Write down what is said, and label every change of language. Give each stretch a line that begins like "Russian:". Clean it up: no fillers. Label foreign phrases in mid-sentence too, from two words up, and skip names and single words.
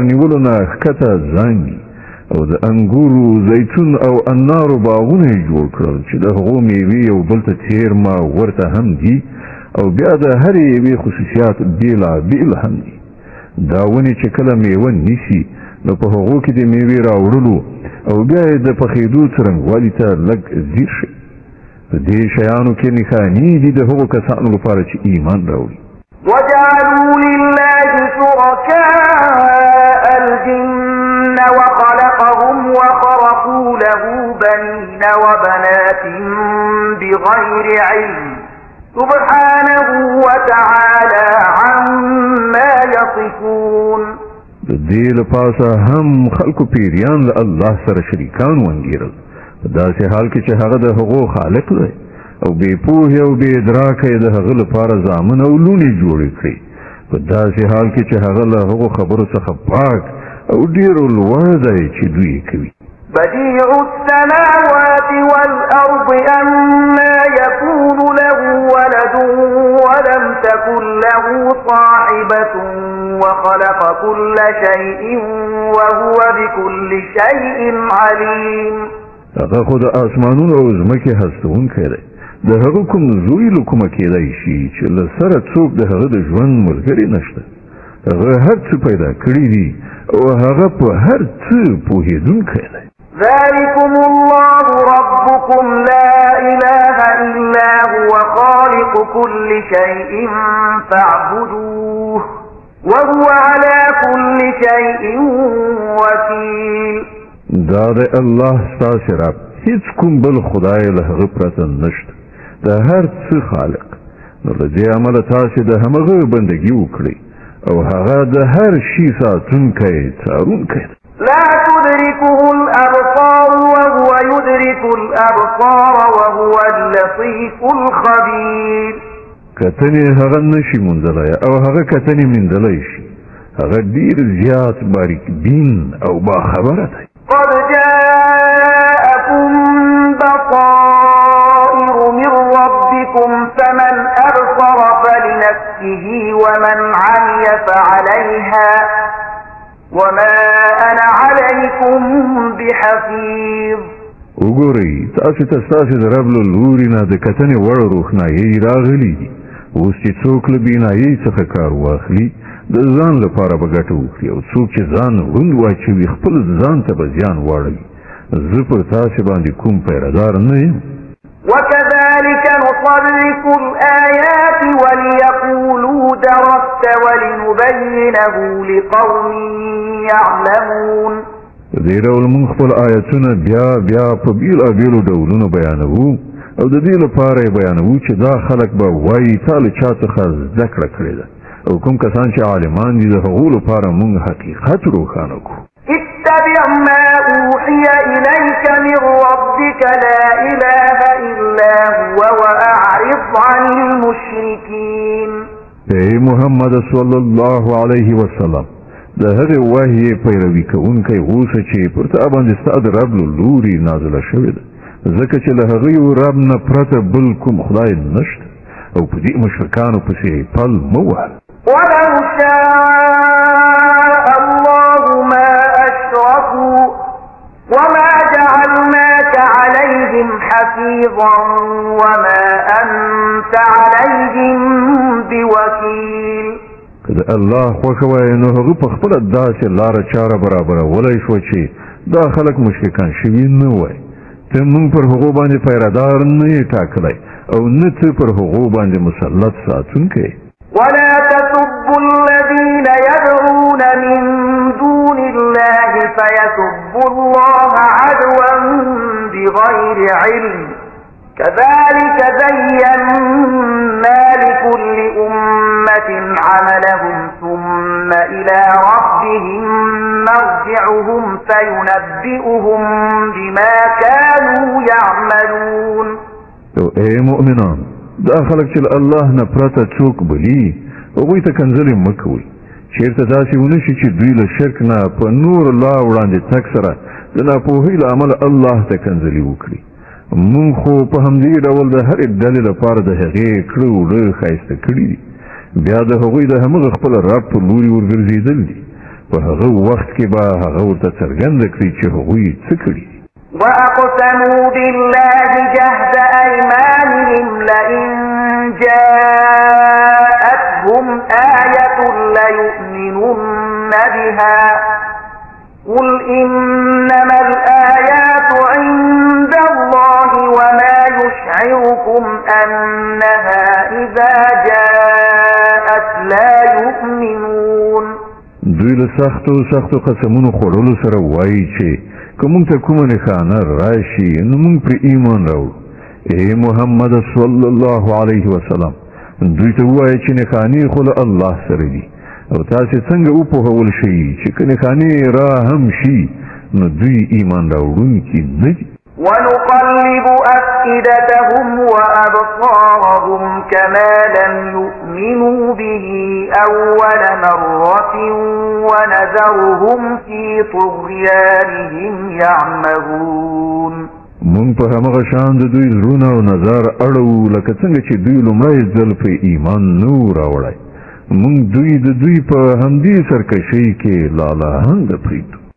Pashto: نیولو نه ښکته زانګي او د انګورو زیتون او انارو باغونه یې جوړ کړل چې د هغو میوې یو بل ته څېرمه ورته هم دي او بیا د هرې یوې خصوصیات بېلابېل هم دي دا ونې چې کله میوه نیسي نو په هغو کې د میوې راوړلو او بیا یې د پخېدو څرنګوالي ته لږ ځیر شي په دې شیانو کې نښانې دي د هغو کسانو لپاره چې ایمان راوړي
Arabic: وجعلوا لله شركاء الجن وخلقهم وخرقوا له بنين وبنات بغير علم سبحانه وتعالى عما يصفون
Pashto: د دې لپاره هم خلکو پیریان له الله سره شریکان وانګیرل په داسې حال کې چې هغه د هغو خالق دی او بې پوهې او بې ادراکه یې د هغه لپاره زامن او لوڼې جوړې کړې په داسې حال کې چې هغه له هغو خبرو څخه پاک او ډېر لوړ دی چې دوی کوي
Arabic: بديع السماوات والأرض أما يكون له ولد ولم تكن له صاحبة وخلق كل شيء وهو بكل شيء عليم
Pashto: هغه خو د اسمانونو او ځمکې هستونکی دی د هغه کوم زوی له کومه کېدی شي چې له سره څوک د هغه د ژوند ملګری نشته هغه هر څه پیدا کړي دي او هغه په هر څه پوهېدونکی دی
Arabic: ذلكم الله ربكم لا إله إلا هو خالق كل شيء فاعبدوه وهو على كل شيء وكيل.
Pashto: دا د الله ستاسو رب، هیڅ کوم بل خدای له هغه پرته نشته، د هر څه خالق. نو له دې امله تاسو د همغه بندګي وکړئ او هغه د هر شي ساتونکی څارونکی.
Arabic: لا تدركه الأبصار وهو يدرك الأبصار وهو اللطيف الخبير.
Pashto: کتنې هغه نشي موندلی او هغه کتنې موندلی شي، هغه ډیر زیات باریک بین او باخبره دی.
Arabic: قد جاءكم بصائر من ربكم فمن أبصر فلنفسه ومن عمي فعليها وما أنا عليكم بحفيظ.
Pashto: وګورئ، تاسو ته ستاسو د رب له لوري نه د کتنې وړ روښنایي راغلي دي. اوس چې څوک له بینایي څخه کار واخلي د ځان لپاره به ګټه وکړي، او څوک چې ځان ړوند واچوي خپل ځان ته به زیان واړوي. زه پر تاسو باندې کوم پیردار نه یم.
Arabic: وكذلك نصرف الآيات وليقولوا درست ولنبينه لقوم يعلمون.
Pashto: په دې ډول موږ خپل آیتونه بیا په بیلابیلو ډولونو بیانوو او د دې لپاره یې بیانوو چې دا خلک به وایي تا له چا څخه زده کړه کړې ده، او کوم کسان چې عالمان دي د هغو لپاره موږ حقیقت روښانه کړو.
Arabic: اتبع ما أوحي إليك من ربك لا إله إلا هو وأعرض عن المشركين.
Pashto: ای محمد
Arabic: صلی الله علیه وسلم،
Pashto: د هغې وحی پیروي کوونکی اوسه چې پر تا باندې ستا د رب له لوري نازله شوې ده، ځکه چې له هغې رب نه پرته بل کوم خدای نشته، او په دې مشرکانو پسې پل مه وهه.
Arabic: ولو شاء الله ما أشركوا وما جعلناك عليهم حفيظا وما أنت عليهم بوكيل.
Pashto: که د الله خوښه وای نو هغه په خپله داسې لاره چاره برابرولی شوه چې دا خلک مشرکان شوي نه وای. ته موږ پر هغو باندې پیردار نه یې ټاکلی او نه ته پر هغو باندې مسلط ساتونکی.
Arabic: ولا تسبوا الذين يدعون من دون الله فيسبوا الله عدوا بغير علم كذلك زينا لكل أمة عملهم ثم إلى ربهم مرجعهم فينبئهم بما كانوا يعملون.
Pashto: اے مؤمنان، دا خلک چې الله نه پرته څوک بلي هغوی ته کنځلې مه کوئ. چېرته داسې ونه شي چې دوی له شرک نه په نور الله وړاندې تګ سره د ناپوهۍ له امله الله ته کنځلې وکړي. مونږ خو په همدې ډول د هرې ډلې لپاره د هغې کړه وړه ښایسته کړي دي، بیا د هغوی د همغه خپل رب په لوري ورګرځېدل دي. په هغه وخت کې به هغه ورته څرګنده کړي چې هغوی څه کړي.
Arabic: وأقسموا بالله جهد أيمانهم لئن جاءتهم آية ليؤمنن بها قل إنما الآيات عند الله وما يشعركم أنها إذا جاءت لا يؤمنون.
Pashto: دوی له سختو قسمونو خوړلو سره وایي چې که موږ ته کومه نښانه راشي نو موږ پرې ایمان راوړو. ای محمد
Arabic: صلی الله علیه وسلم،
Pashto: دوی ته ووایه چې نښانې خو له الله سره دي، او تاسې څنګه وپوهول شئ چې که نښانې را هم شي نو دوی ایمان راوړونکي نه دي.
Arabic: ونقلب أفئدتهم وأبصارهم كما لم يؤمنوا به أول مرة ونذرهم في طغيانهم يعمهون.
Pashto: مونږ په همغه شان د دوی زړونه او نظر اړو لکه څنګه چې دوی لومړی ځل په ایمان نه راوړی. مونږ دوی د دوی په همدې سرکشۍ کې لالاهنګه پرېږدو.